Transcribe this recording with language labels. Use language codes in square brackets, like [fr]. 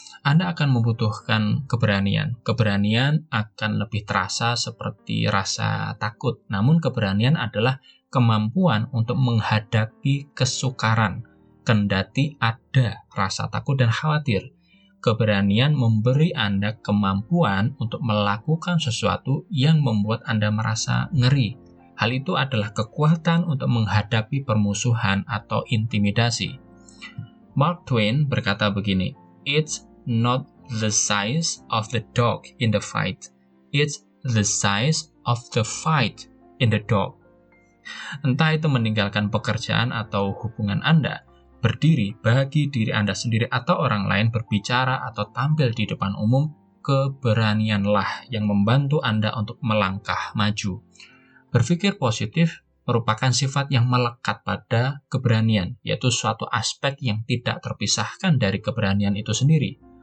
[id] Anda akan membutuhkan keberanian. Keberanian akan lebih terasa seperti rasa takut, namun keberanian adalah kemampuan untuk menghadapi kesukaran, kendati ada rasa takut dan khawatir. Keberanian memberi Anda kemampuan untuk melakukan sesuatu yang membuat Anda merasa ngeri. Hal itu adalah kekuatan untuk menghadapi permusuhan atau intimidasi. [en] Mark Twain [id] berkata begini, [en] "It's not the size of the dog in the fight, it's the size of the fight in the dock. [id] Entah itu meninggalkan pekerjaan atau hubungan Anda, berdiri bagi diri Anda sendiri atau orang lain, berbicara atau tampil di depan umum, keberanianlah yang membantu Anda untuk melangkah maju. Berpikir positif merupakan sifat yang melekat pada keberanian, yaitu suatu aspek yang tidak terpisahkan dari keberanian itu sendiri.